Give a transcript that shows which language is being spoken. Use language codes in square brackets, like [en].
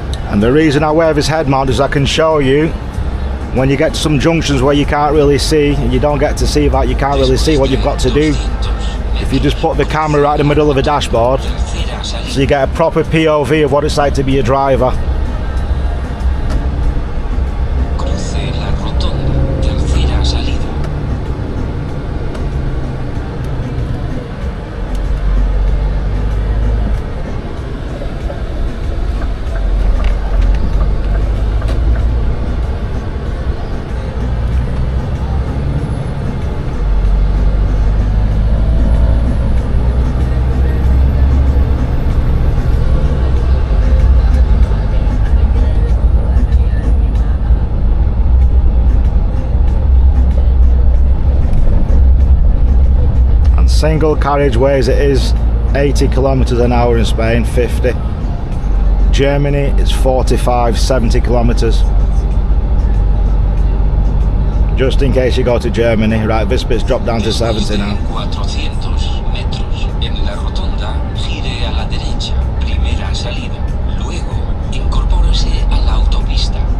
[en] And the reason I wear this head mount is I can show you when you get to some junctions where you can't really see, and you don't get to see that, you can't really see what you've got to do. If you just put the camera right in the middle of the dashboard, so you get a proper POV of what it's like to be a driver. [es] Cruce la rotonda, tercera salida. [en] Single carriageways, it is 80 kilometers an hour in Spain, 50. Germany is 45, 70 kilometers. Just in case you go to Germany. Right, this bit's dropped down to 70 now. [es] 400 metros, en la rotonda, gire a la derecha, primera salida. Luego, incorpórese a la autopista.